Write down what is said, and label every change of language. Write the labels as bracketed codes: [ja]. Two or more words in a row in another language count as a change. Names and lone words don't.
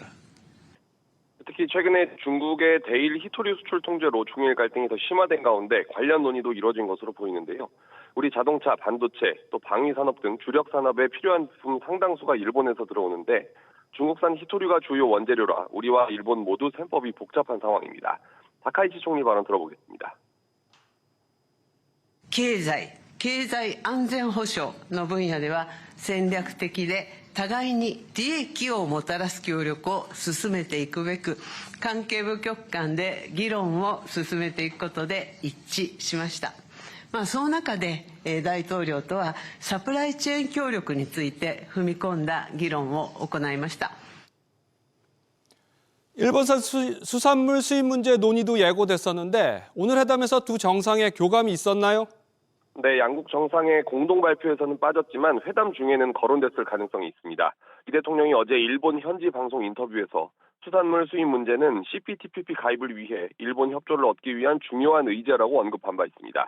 [ko] 특히 최근에 중국의 대일 히토류 수출 통제로 중일 갈등이 더 심화된 가운데 관련 논의도 이뤄진 것으로 보이는데요. 우리 자동차, 반도체, 또 방위산업 등 주력 산업에 필요한 부품 상당수가 일본에서 들어오는데 중국산 히토류가 주요 원재료라 우리와 일본 모두 셈법이 복잡한 상황입니다. 다카이치 총리 발언 들어보겠습니다. [ja] 経済安全保障の分野では戦略的で互いに利益をもたらす協力を進めていくべく、関係部局間で議論を進めていくことで一致しました。その中で大統領とはサプライチェーン協力について踏み込んだ議論を行いました。 [ko] 일본산 수산물 수입 문제 논의도 예고됐었는데 오늘 회담에서 두 정상의 교감이 있었나요? 네, 양국 정상의 공동 발표에서는 빠졌지만 회담 중에는 거론됐을 가능성이 있습니다. 이 대통령이 어제 일본 현지 방송 인터뷰에서 수산물 수입 문제는 CPTPP 가입을 위해 일본 협조를 얻기 위한 중요한 의제라고 언급한 바 있습니다.